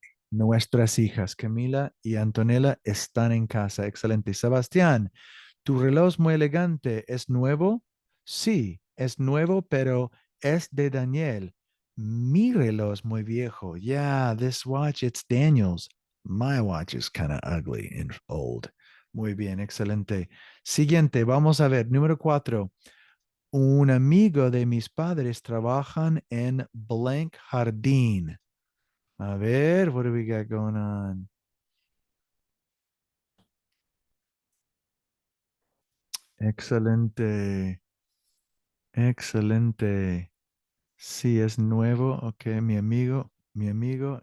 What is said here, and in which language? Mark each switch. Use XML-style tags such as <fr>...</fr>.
<es>Nuestras hijas, Camila y Antonella, están en casa. Excelente. Sebastián, tu reloj es muy elegante. ¿Es nuevo? Sí, es nuevo, pero es de Daniel. Mi reloj es muy viejo.</es> <en>Yeah, this watch, it's Daniel's. My watch is kind of ugly and old.</en> <es>Muy bien, excelente. Siguiente, vamos a ver. Número 4. Un amigo de mis padres trabajan en blank jardín. A ver,</es> <en>what do we got going on?</en> <es>Excelente. Excelente. Sí, es nuevo. Ok, mi amigo. Mi amigo.</es>